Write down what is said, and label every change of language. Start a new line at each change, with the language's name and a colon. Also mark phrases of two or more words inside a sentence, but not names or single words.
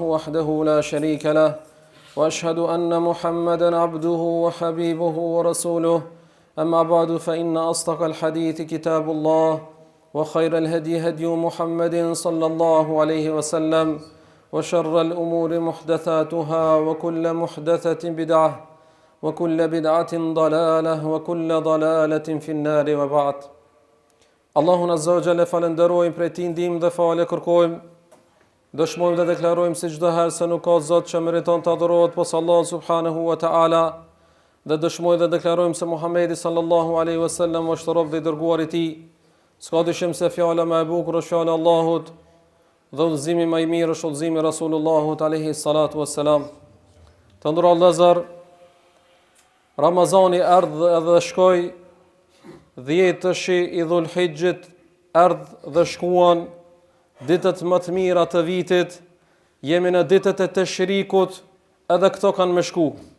Arabic: وحده لا شريك له وأشهد أن محمدا عبده وحبيبه ورسوله أما بعد فإن أصدق الحديث كتاب الله وخير الهدي هدي محمد صلى الله عليه وسلم وشر الأمور محدثاتها وكل محدثة بدعة وكل بدعة ضلالة وكل ضلالة في النار وبعد.
Albanian: Allahun
Arabic: عز وجل
Albanian: falenderojmë, prej tij ndihmë dhe falë kërkojmë. Dëshmojmë dhe deklarojmë se çdo herë se nuk ka Zot që meriton të adhurohet posa Allah
Arabic: سبحانه وتعالى,
Albanian: dhe dëshmojmë dhe deklarojmë se Muhamedi
Arabic: صلى الله عليه وسلم
Albanian: është rob dhe i dërguar i tij. S'ka dyshim se fjala më e bukur është fjala e Allahut, dhe udhëzimi më i mirë është udhëzimi i Rasulullahut
Arabic: عليه الصلاة والسلام.
Albanian: Të nderuar vëllezër, Ramazani erdhi dhe shkoi, 10 tashi i Dhulhijjit erdhë dhe shkuan, ditët më të mira të vitit, jemi në ditët e Teshrikut, edhe këto kanë me shku.